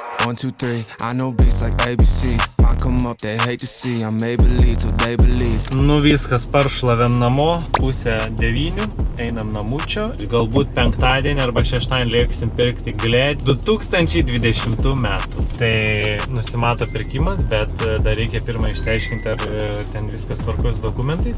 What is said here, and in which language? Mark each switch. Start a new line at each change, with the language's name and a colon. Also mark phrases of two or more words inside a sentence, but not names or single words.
English: 1, 2, 3. I know beats like ABC. Might come up, they hate to see. I may believe till they believe.
Lithuanian: Nu viskas, paršlavėm namo, 8:30, einam namučio. Galbūt penktadienį arba šeštadienį lėksim pirkti glėdį 2020 metų. Tai nusimato pirkimas, bet dar reikia pirmą išsiaiškinti, ar ten viskas tvarkos dokumentais.